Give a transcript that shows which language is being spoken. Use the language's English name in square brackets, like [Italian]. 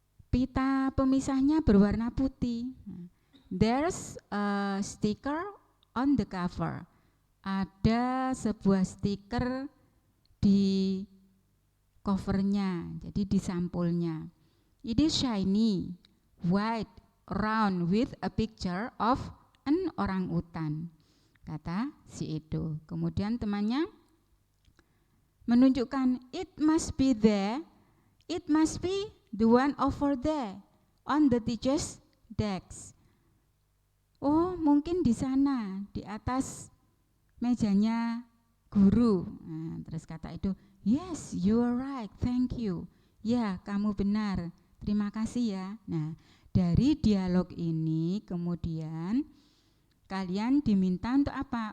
[Indonesian] Pita pemisahnya berwarna putih. [English] There's a sticker on the cover. [Indonesian] Ada sebuah stiker di covernya, jadi di sampulnya. [English] It is shiny, white, round with a picture of an orangutan, [Indonesian] kata si Edo. Kemudian temannya menunjukkan, [English] it must be there, it must be the one over there on the teacher's desk. [Indonesian] Oh, mungkin di sana, di atas mejanya guru. Nah, terus kata itu, [English] yes, you are right, thank you. [Indonesian] Ya, kamu benar, terima kasih ya. Nah, dari dialog ini kemudian kalian diminta untuk apa?